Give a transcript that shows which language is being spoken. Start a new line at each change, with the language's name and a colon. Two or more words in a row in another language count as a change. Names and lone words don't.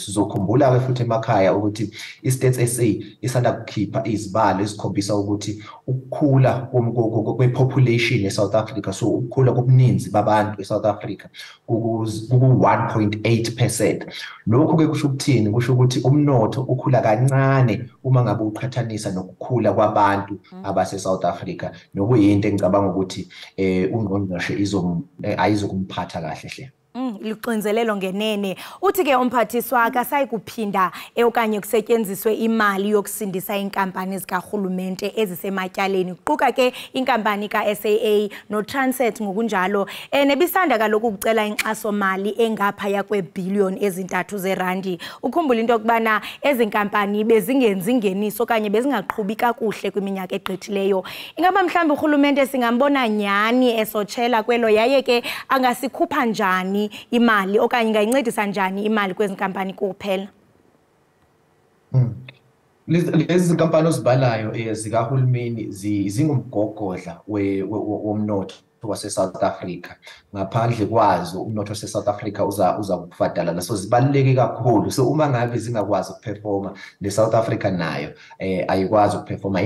Zulu: Sizokhumbula-ke futhi emakhaya ukuthi i-Stats SA isanda kukhipha izibalo ezikhombisa ukuthi ukukhula kwe-population eSouth Africa, so ukukhula kobuninzi babantu eSouth Africa ku-1.8%. Lokhu-ke kusho ukuthini? Kusho ukuthi umnotho ukhula kancane uma ngabe uqhathanisa nokukhula kwabantu abase-South Africa, nokuyinto engicabanga ukuthi ungqongqoshe ayizokumphatha kahle hle.
Xhosa: Liqinzelelo ngenene. Uthi-ke umphathiswa akasayi kuphinda okanye kusetyenziswe imali yokusindisa inkampani zikarhulumente ezisematyaleni, kuquka ke inkampani ka-SAA no-Transnet ngokunjalo. Nebisanda kaloku ukucela inkxaso-mali engaphaya kweebhiliyoni ezintathu zeerandi. Ukhumbula into yokubana ezi nkampani bezingenzi ingeniso okanye bezingaqhubi kakuhle kwiminyaka egqithileyo. Ingaba mhlawumbi urhulumente singambona nyani esotshela kwelo, yaye ke angasikhupha njani imali okanye ingayincedisa njani imali kwezi nkampani kuphela?
Zulu: Lezi nkampani ozibalayo zikahulumeni zingumgogodla womnotho wase-South Africa. Ngaphandle kwazo umnotho wase-South Africa uza kufadala. So zibaluleke kakhulu. So uma ngabe zingakwazi ukuperforma, ne-South Africa nayo ayikwazi ukuperforma.